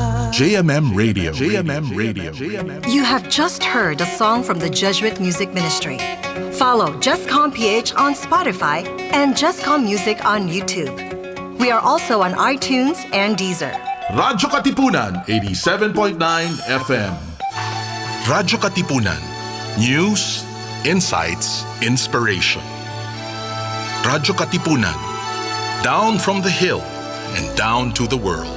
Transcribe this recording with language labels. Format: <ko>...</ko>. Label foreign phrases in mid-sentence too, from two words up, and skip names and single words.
<en>JMM Radio. JMM Radio. You have just heard a song from the Jesuit Music Ministry. Follow jescom.ph on Spotify and Jescom Music on YouTube. We are also on iTunes and Deezer. Radyo Katipunan 87.9 FM. Radyo Katipunan. News, insights, inspiration. Radyo Katipunan. Down from the hill and down to the world.</en>